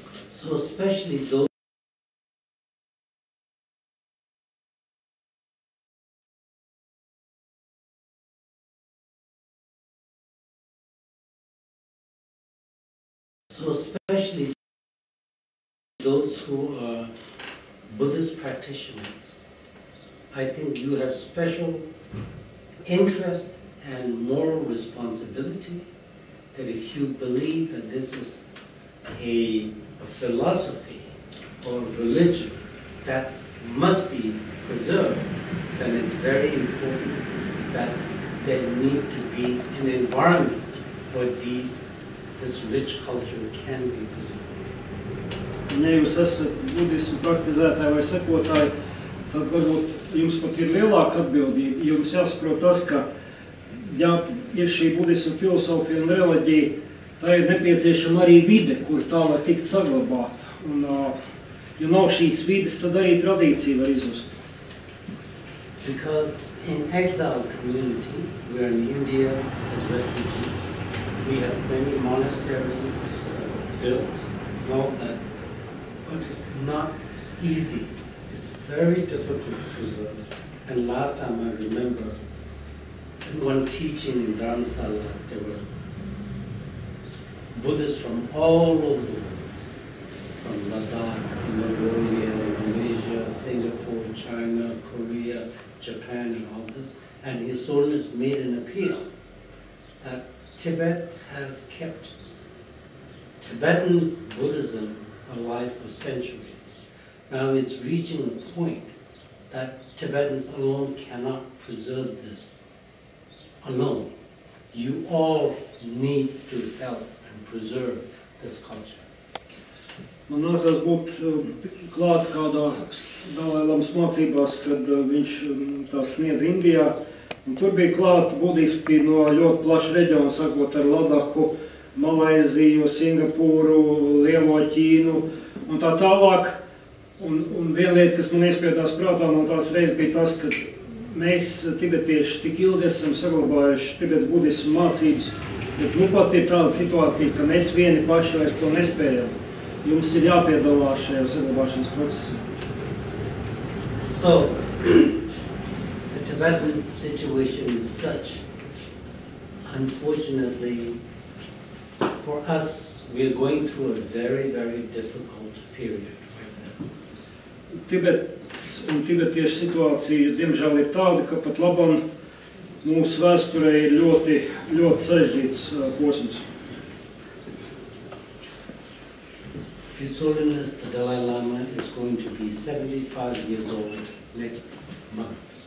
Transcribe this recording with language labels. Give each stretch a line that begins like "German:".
English: So especially those who are Buddhist practitioners, I think you have special interest and moral responsibility that if you believe that this is a philosophy or religion that must be preserved, then it's very important that there need to be an environment where this rich culture can be preserved.
Latvian: Ja jūs esat budismu praktizētāji vai sekotāji, tad varbūt jums pat ir lielāka atbildība. Jums jāsaprot tas, ka ja ir šī budismu filosofija un reliģija, tā ir nepieciešama arī vide, kur tā var tikt saglabāta. Un, ja nav šīs vides, tad arī tradīcija var izzust.
English: Because in exile community, we are in India as refugees. We have many monasteries built and all that, but it's not easy. It's very difficult to preserve. And last time I remember, in one teaching in Dharamsala, there were Buddhists from all over the world, from Ladakh, Mongolia, Malaysia, Singapore, China, Korea, Japan, and all this. And His Holiness made an appeal that Tibet has kept Tibetan Buddhism alive for centuries. Now it's reaching a point that Tibetans alone cannot preserve this alone. You all need to help and preserve this culture.
Latvian: Man nācās būt klāt kādā Dalai-Lamas mācībās, kad viņš tās sniedz Indijā. Un tur bija klāt budisti no ļoti plaša reģiona, sākot ar Ladaku, Malaiziju, Singapūru, Lielo Ķīnu un tā tālāk. Un viena lieta, kas man iespiedās prātā no tās reizes, bija tas, ka mēs tibetieši tik ilgi esam saglabājuši Tibetas budismu mācības, bet nu pat ir tāda situācija, ka mēs vieni paši vairs to nespējam. Jums ir jāpiedalās šajā saglabāšanas procesā.
English: So, the Tibetan situation is such. Unfortunately, for us, we are going through a very, very difficult period right now.
Latvian: Tibets un tibetiešu situācija, diemžēl, ir tāda, ka pat labam mūsu vēsturē ir ļoti, ļoti sarežģīts posms.
English: His Holiness the Dalai Lama is going to be 75 years old next month.